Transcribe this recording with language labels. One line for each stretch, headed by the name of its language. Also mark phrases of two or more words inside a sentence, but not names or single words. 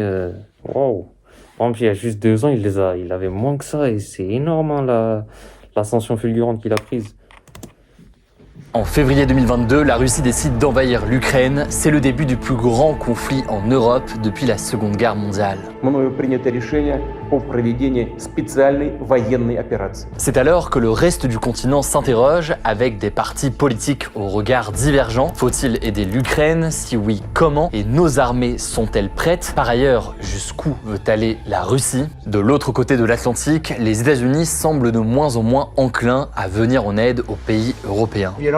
French: Waouh! Par exemple, il y a juste 2 ans, il avait moins que ça et c'est énorme, hein, l'ascension fulgurante qu'il a prise. En février 2022, la Russie décide d'envahir l'Ukraine. C'est le début du plus grand conflit en Europe depuis la Seconde Guerre mondiale.
Russian: Мною принято решение о проведении специальной военной операции.
French: C'est alors que le reste du continent s'interroge avec des partis politiques aux regards divergents. Faut-il aider l'Ukraine? Si oui, comment? Et nos armées sont-elles prêtes? Par ailleurs, jusqu'où veut aller la Russie? De l'autre côté de l'Atlantique, les États-Unis semblent de moins en moins enclins à venir en aide aux pays européens.